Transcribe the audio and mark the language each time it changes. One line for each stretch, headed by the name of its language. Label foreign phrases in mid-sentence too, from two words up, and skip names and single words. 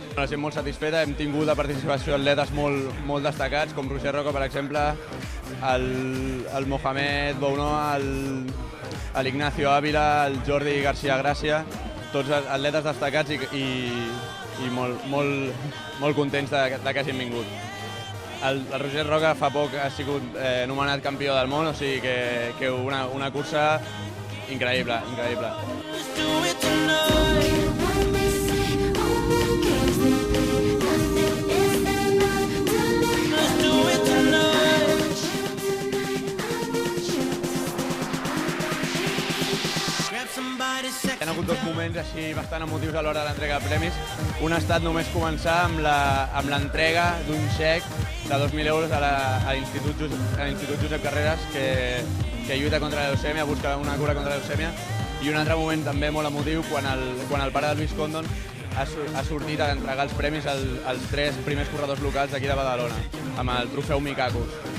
Catalan: La gent molt satisfeta, hem tingut de participació atletes molt destacats, com Roger Roca, per exemple, el Mohamed Bounoa, l'Ignacio Ávila, el Jordi García Gràcia, tots atletes destacats i molt contents que hagin vingut. El Roger Roca fa poc ha sigut nomenat campió del món, o sigui que una cursa increïble.
English: Let's do it tonight. Let's do it tonight. Grab somebody sexy.
Catalan: Hi ha hagut dos moments així bastant emotius a l'hora de l'entrega de premis. Un ha estat només començar amb l'entrega d'un xec de 2.000 euros a l'Institut Josep Carreras, que lluita contra la leucèmia, busca una cura contra la leucèmia. I un altre moment també molt emotiu quan el pare de Luis Condon ha sortit a entregar els premis als 3 primers corredors locals d'aquí de Badalona, amb el trofeu Mikakos.